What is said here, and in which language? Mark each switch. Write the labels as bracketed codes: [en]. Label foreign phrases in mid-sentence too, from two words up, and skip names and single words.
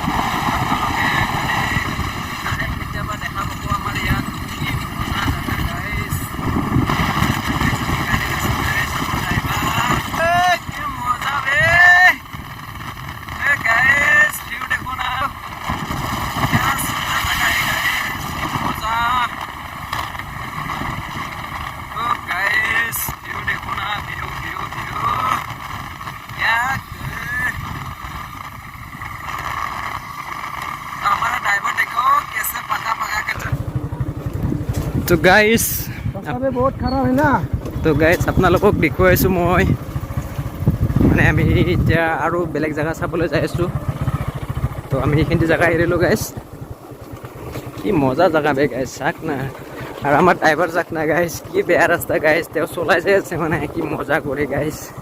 [as] আপোনালোকে কেতিয়াবা দেখা পাব আমাৰ ইয়াত, কি মজা জেগা গাইছ। কি মজা বে গাইছ, ভিউ দেখো না, মজা। [hi] तो गाइस व्यू देखो ना, व्यू व्यू व्यू क्या। हमारा ड्राइवर देखो कैसे पका पका के चल। तो गाइस बहुत खराब है ना। तो गाइस [as] আপোনালোকক দেখুৱাইছোঁ মই, মানে আমি এতিয়া আৰু বেলেগ জেগা চাবলৈ যাই আছোঁ। তো আমি এইখিনি জেগা এৰিলোঁ গাইছ। কি মজা জেগা বে গাইছ, চাওক না। আৰু আমাৰ ড্ৰাইভাৰ চাওক না গাইছ, কি বেয়া ৰাস্তা গাইছ, তেওঁ চলাই যাই আছে মানে কি মজা কৰি গাইছ।